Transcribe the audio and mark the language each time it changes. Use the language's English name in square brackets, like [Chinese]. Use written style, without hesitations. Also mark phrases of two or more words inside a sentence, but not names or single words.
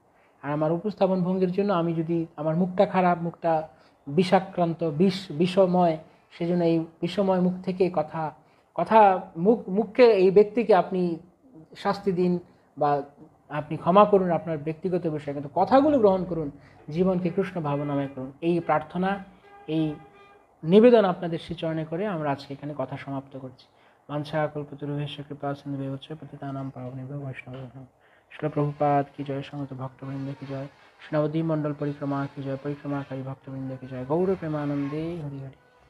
[Bangla] আর আমার উপস্থাপন ভঙ্গির জন্য আমি যদি আমার মুখটা খারাপ, মুখটা বিষাক্রান্ত, বিষময়, সেজন্য এই বিষময় মুখ থেকে মুখকে, এই ব্যক্তিকে আপনি শাস্তি দিন বা আপনি ক্ষমা করুন আপনার ব্যক্তিগত বিষয়, কিন্তু কথাগুলো গ্রহণ করুন, জীবনকে কৃষ্ণ ভাবনাময় করুন। এই প্রার্থনা, এই নিবেদন আপনাদের শ্রীচরণে করে আমরা আজকে এখানে কথা সমাপ্ত করছি। [Sanskrit] বাঞ্ছা কল্পতরুভ্যশ্চ কৃপা সিন্ধু ভবশ্চ পতিতানাং পাবনেভ্যো বৈষ্ণবেভ্যো নমঃ। [Bangla] শিল প্রভুপাদ কি জয়, সমস্ত ভক্তবৃন্দ কি জয়, নবদ্বীপ মণ্ডল পরিক্রমা কি জয়, পরিক্রমাকারী ভক্তবৃন্দ কি জয়, গৌর প্রেমানন্দে হরি হরি।